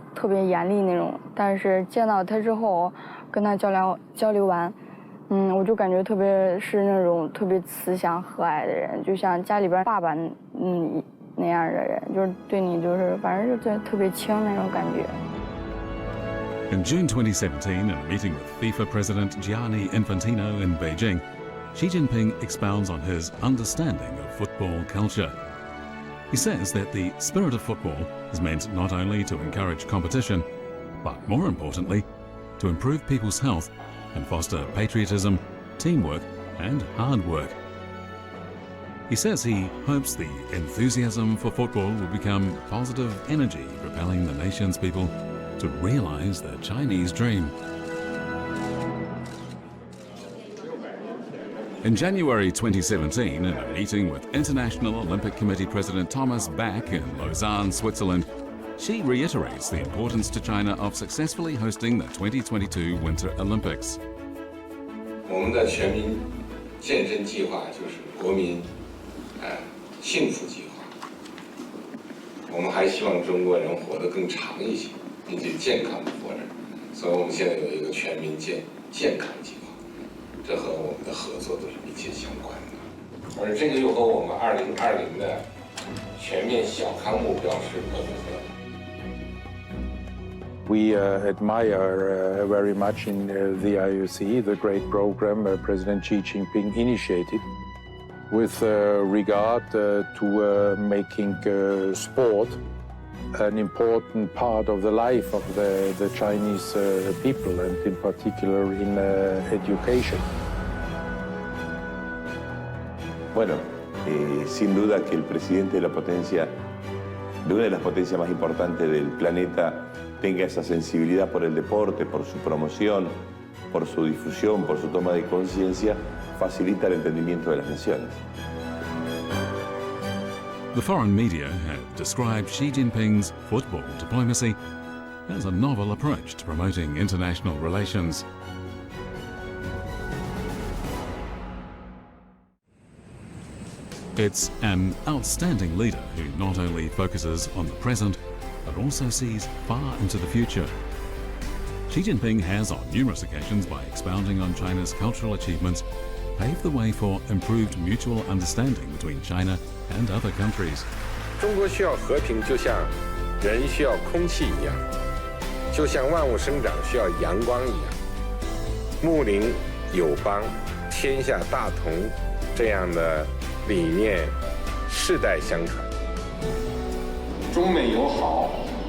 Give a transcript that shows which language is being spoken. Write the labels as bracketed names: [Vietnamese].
[Chinese] 特别严厉那种，但是见到他之后，跟他交流完，我就感觉特别是那种特别慈祥和蔼的人，就像家里边爸爸那样的人，就是对你就是反正就特别亲那种感觉。 [English] In June 2017, in a meeting with FIFA President Gianni Infantino in Beijing, Xi Jinping expounds on his understanding of football culture. He says that the spirit of football is meant not only to encourage competition, but more importantly, to improve people's health and foster patriotism, teamwork, and hard work. He says he hopes the enthusiasm for football will become positive energy propelling the nation's people to realize the Chinese dream. In January 2017, in a meeting with International Olympic Committee President Thomas Bach in Lausanne, Switzerland, Xi reiterates the importance to China of successfully hosting the 2022 Winter Olympics. [Chinese] 我们的全民健身计划就是国民幸福计划。我们还希望中国人活得更长一些，并且健康的活着，所以我们现在有一个全民健康计划。这和我们的合作都是密切相关的，而这个又和我们2020的全面小康目标是不符合的。 [English] We admire very much in the IOC the great program President Xi Jinping initiated with regard to making sport an important part of the life of the Chinese people, and in particular in education. [Spanish] Bueno, sin duda que el presidente de la potencia, de una de las potencias más importantes del planeta, tenga esa sensibilidad por el deporte, por su promoción, por su difusión, por su toma de conciencia, facilita el entendimiento de las naciones. [English] The foreign media have described Xi Jinping's football diplomacy as a novel approach to promoting international relations. It's an outstanding leader who not only focuses on the present, but also sees far into the future. Xi Jinping has on numerous occasions, by expounding on China's cultural achievements, paved the way for improved mutual understanding between China and other countries. [Chinese] 中国需要和平，就像人需要空气一样，就像万物生长需要阳光一样。睦邻友邦，天下大同，这样的理念世代相传。中美友好